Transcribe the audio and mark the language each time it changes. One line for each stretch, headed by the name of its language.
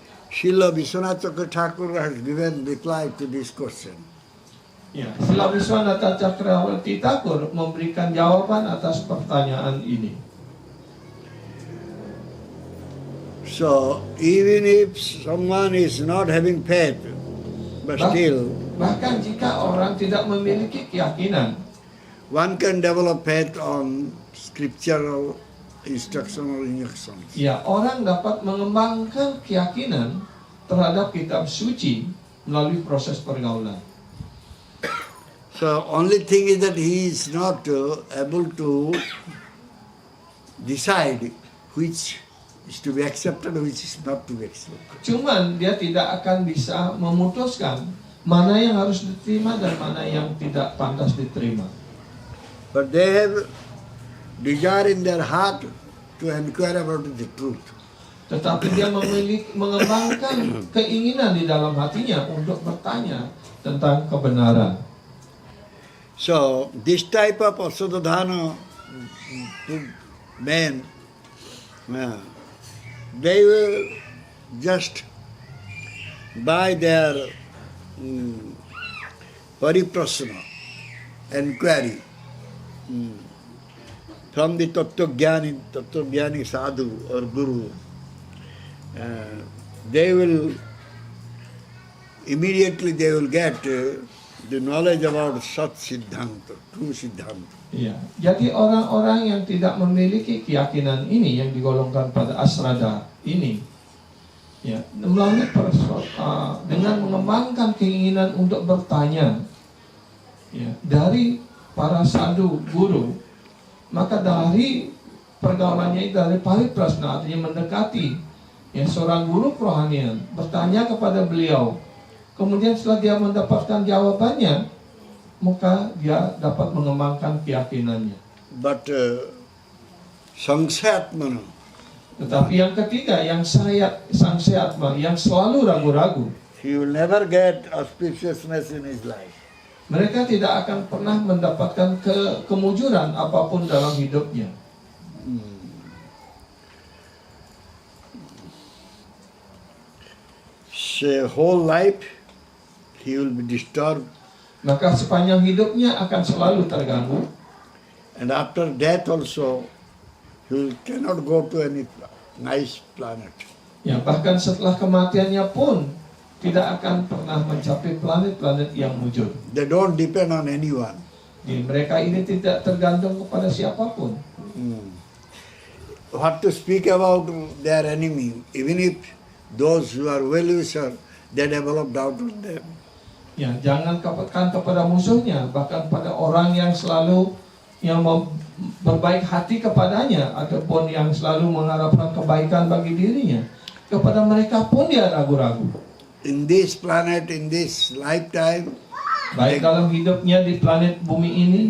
English: Srila Vishwanath Chakravarti Thakur has given reply to this question.
Indonesian: Ya, Srila Vishwanatha Chakravarti Thakur memberikan jawaban atas pertanyaan ini.
English: So even if someone is not having faith, but still
Indonesian: Bahkan jika orang tidak memiliki keyakinan,
English: one can develop faith on scriptural instructional injunctions.
Indonesian: ya, orang dapat mengembangkan keyakinan terhadap kitab suci melalui proses pergaulan.
English: So only thing is that he is not able to decide which is to be accepted, which is not to be accepted.
Indonesian: Cuman dia tidak akan bisa memutuskan mana yang harus diterima dan mana yang tidak pantas diterima.
English: But they have desire in their heart to inquire about the truth.
Indonesian: Tetapi dia mengembangkan keinginan di dalam hatinya untuk bertanya tentang kebenaran.
English: So this type of Asradhana men, they will just by their pariprasana, inquiry, from the Tattva-jnani sadhu or guru, they will immediately get the knowledge about Sat Siddhanta, true Siddhanta.
Indonesian: Ya, jadi orang-orang yang tidak memiliki keyakinan ini yang digolongkan pada asrada ini, ya, melalui dengan mengembangkan keinginan untuk bertanya, ya, dari para sadhu guru, maka dari pergaulannya itu dari pariprasna, artinya mendekati, ya, seorang guru kerohanian, bertanya kepada beliau, kemudian setelah dia mendapatkan jawabannya, maka dia dapat mengembangkan keyakinannya.
English: But Sangsatmana,
Indonesian: Tetapi yang ketiga, yang Sangse Atma, yang selalu ragu-ragu,
English: he will never get auspiciousness in his life.
Indonesian: mereka tidak akan pernah mendapatkan kemujuran apapun dalam hidupnya.
English: So whole life he will be disturbed,
Indonesian: Maka sepanjang hidupnya akan selalu terganggu.
English: and after death also he cannot go to any nice planet.
Indonesian: Ya, bahkan setelah kematiannya pun tidak akan pernah mencapai planet-planet yang mujur.
English: They don't depend on anyone.
Indonesian: Jadi mereka ini tidak tergantung kepada siapapun.
English: What to speak about their enemy, even if those who are well-wishers, they develop doubt on them.
Indonesian: Ya, jangan katakan kepada musuhnya, bahkan pada orang yang selalu yang berbaik hati kepadanya ataupun yang selalu mengharapkan kebaikan bagi dirinya, kepada mereka pun dia ragu-ragu.
English: In this planet, in this lifetime,
Indonesian: Baik dalam hidupnya di planet bumi ini